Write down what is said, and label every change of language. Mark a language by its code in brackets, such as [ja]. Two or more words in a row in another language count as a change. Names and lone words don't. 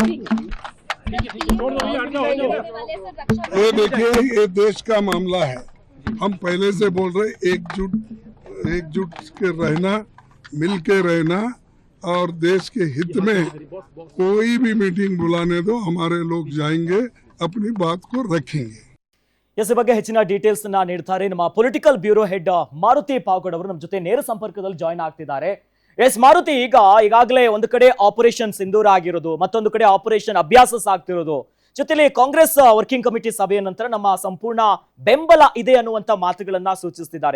[hi] ये देखिए, ये देश का मामला है, हम पहले से बोल रहे एकजुट के रहना, मिल के रहना, और देश के हित में कोई भी मीटिंग बुलाने दो, हमारे लोग जाएंगे, अपनी बात को रखेंगे। [kn] ಎಸ್ ಬಗ್ಗೆ ಹೆಚ್ಚಿನ ಡೀಟೇಲ್ಸ್ ಅನ್ನ ನೀಡ್ತಾರೆ ನಮ್ಮ [en] political bureau head [kn] ಮಾರುತಿ ಪಾವಗಡ್ ಅವರು ನಮ್ಮ ಜೊತೆ ನೇರ ಸಂಪರ್ಕದಲ್ಲಿ ಜಾಯ್ನ್ ಆಗ್ತಿದ್ದಾರೆ. ಎಸ್ ಮಾರುತಿ, ಈಗಾಗಲೇ ಒಂದು ಕಡೆ ಆಪರೇಷನ್ ಸಿಂಧೂರ ಆಗಿರೋದು, ಮತ್ತೊಂದು ಕಡೆ ಆಪರೇಷನ್ ಅಭ್ಯಾಸ ಆಗ್ತಿರೋದು, ಜೊತೆಲಿ ಕಾಂಗ್ರೆಸ್ ವರ್ಕಿಂಗ್ ಕಮಿಟಿ ಸಭೆಯ ನಂತರ ನಮ್ಮ ಸಂಪೂರ್ಣ ಬೆಂಬಲ ಇದೆ ಅನ್ನುವಂತ ಮಾತುಗಳನ್ನ ಸೂಚಿಸುತ್ತಿದ್ದಾರೆ.